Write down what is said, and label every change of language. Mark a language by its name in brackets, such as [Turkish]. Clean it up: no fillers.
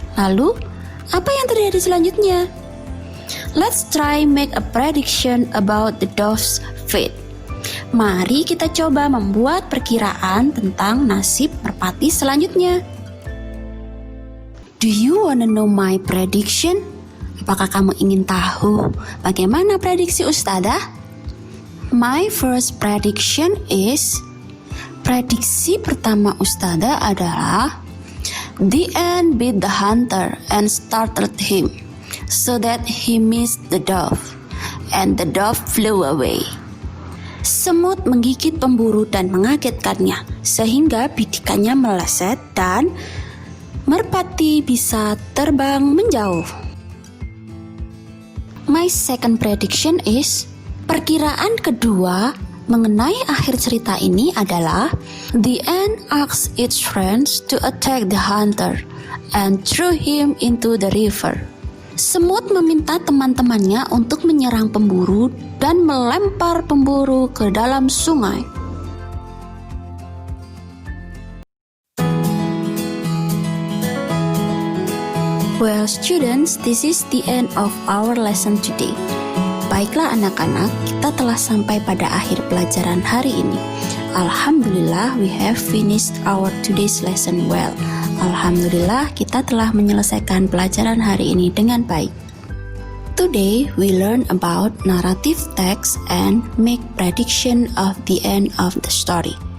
[Indonesian] Lalu, apa yang terjadi selanjutnya? [English] Let's try make a prediction about the dove's fate. [Indonesian] Mari kita coba membuat perkiraan tentang nasib merpati selanjutnya. [English] Do you wanna know my prediction? [Indonesian] Apakah kamu ingin tahu bagaimana prediksi Ustadzah? [English] My first prediction is, [Indonesian] prediksi pertama Ustadzah adalah, [English] the ant beat the hunter and startled him, so that he missed the dove, and the dove flew away. [Indonesian] Semut menggigit pemburu dan mengagetkannya, sehingga bidikannya meleset dan merpati bisa terbang menjauh. [English] My second prediction is, [Indonesian] perkiraan kedua mengenai akhir cerita ini adalah, [English] the ant asked its friends to attack the hunter and threw him into the river. [Indonesian] Semut meminta teman-temannya untuk menyerang pemburu dan melempar pemburu ke dalam sungai. [English] Well, students, this is the end of our lesson today. [Indonesian] Baiklah anak-anak, kita telah sampai pada akhir pelajaran hari ini. [English] Alhamdulillah, we have finished our today's lesson well. [Indonesian] Alhamdulillah, kita telah menyelesaikan pelajaran hari ini dengan baik. [English] Today, we learn about narrative text and make prediction of the end of the story.